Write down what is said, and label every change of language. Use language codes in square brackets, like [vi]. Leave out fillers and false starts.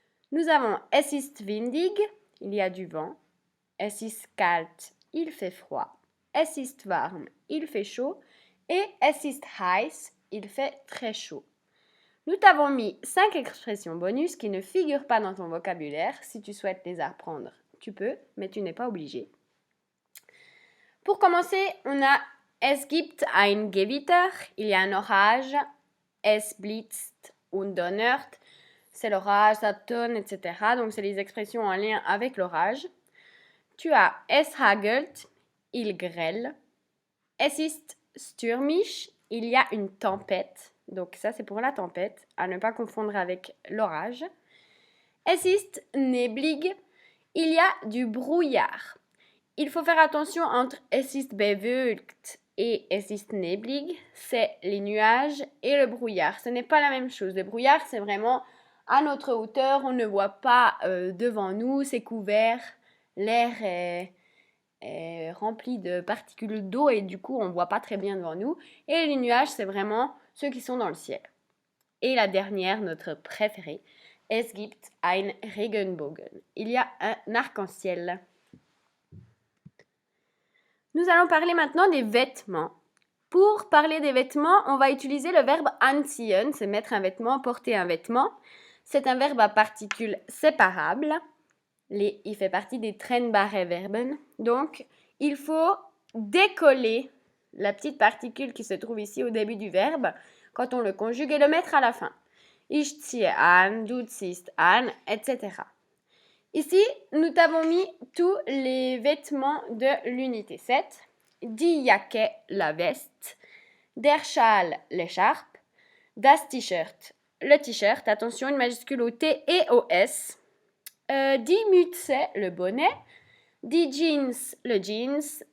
[fr] Nous avons [de] Es ist windig, [fr] il y a du vent. [de] Es ist kalt, [fr] il fait froid. [de] Es ist warm, [fr] il fait chaud. Et [de] Es ist heiß, [fr] il fait très chaud. Nous t'avons mis 5 expressions bonus qui ne figurent pas dans ton vocabulaire. Si tu souhaites les apprendre, tu peux, mais tu n'es pas obligé. Pour commencer, on a [de] Es gibt ein Gewitter, [fr] il y a un orage. [de] Es blitzt und donnert, [fr] c'est l'orage, ça tonne, etc. Donc, c'est les expressions en lien avec l'orage. Tu as [de] Es hagelt, [fr] il grêle. [de] Es ist stürmisch, [fr] il y a une tempête. Donc ça, c'est pour la tempête, à ne pas confondre avec l'orage. [de] Es ist neblig, [fr] il y a du brouillard. Il faut faire attention entre [de] Es ist bewölkt [fr] et [de] Es ist neblig, [fr] c'est les nuages et le brouillard. Ce n'est pas la même chose. Le brouillard, c'est vraiment à notre hauteur, on ne voit pas devant nous, c'est couvert, l'air est rempli de particules d'eau et du coup, on ne voit pas très bien devant nous. Et les nuages, c'est vraiment ceux qui sont dans le ciel. Et la dernière, notre préférée, [de] Es gibt ein Regenbogen. [fr] Il y a un arc-en-ciel. Nous allons parler maintenant des vêtements. Pour parler des vêtements, on va utiliser le verbe anziehen, c'est mettre un vêtement, porter un vêtement. C'est un verbe à particules séparables. Il fait partie des [de] trennbare Verben. [fr] Donc, il faut décoller la petite particule qui se trouve ici au début du verbe quand on le conjugue et le mettre à la fin. [de] Ich ziehe an, du ziehst an, etc. [fr] Ici, nous t'avons mis tous les vêtements de l'unité 7. [de] Die Jacke, [fr] la veste. [de] Der Schal, [fr] l'écharpe. Das T-shirt, le t-shirt. Attention, une majuscule au T et au S. [de] Die Mütze, [fr] le bonnet. [de] Die Jeans, [fr] le jeans.